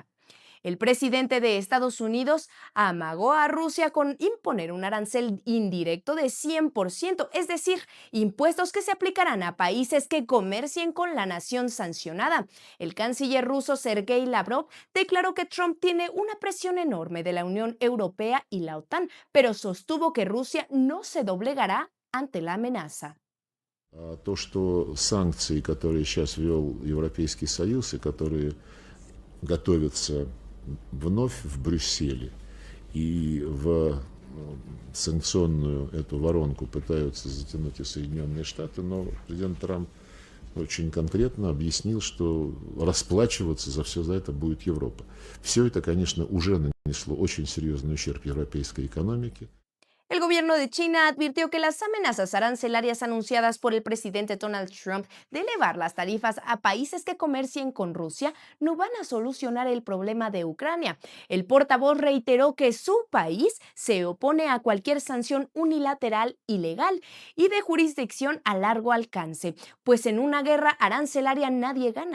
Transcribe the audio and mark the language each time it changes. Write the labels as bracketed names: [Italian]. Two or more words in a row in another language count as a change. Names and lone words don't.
[Spanish] El presidente de Estados Unidos amagó a Rusia con imponer un arancel indirecto de 100%, es decir, impuestos que se aplicarán a países que comercien con la nación sancionada. El canciller ruso Sergei Lavrov declaró que Trump tiene una presión enorme de la Unión Europea y la OTAN, pero sostuvo que Rusia no se doblegará ante la amenaza. [Russian] То, что санкции, которые сейчас ввел Европейский Союз и которые готовятся вновь в Брюсселе и в санкционную эту воронку пытаются затянуть и Соединенные Штаты, но президент Трамп очень конкретно объяснил, что расплачиваться за все за это будет Европа. Все это, конечно, уже нанесло очень серьезный ущерб европейской экономике. [Spanish] El gobierno de China advirtió que las amenazas arancelarias anunciadas por el presidente Donald Trump de elevar las tarifas a países que comercien con Rusia no van a solucionar el problema de Ucrania. El portavoz reiteró que su país se opone a cualquier sanción unilateral, ilegal y de jurisdicción a largo alcance, pues en una guerra arancelaria nadie gana.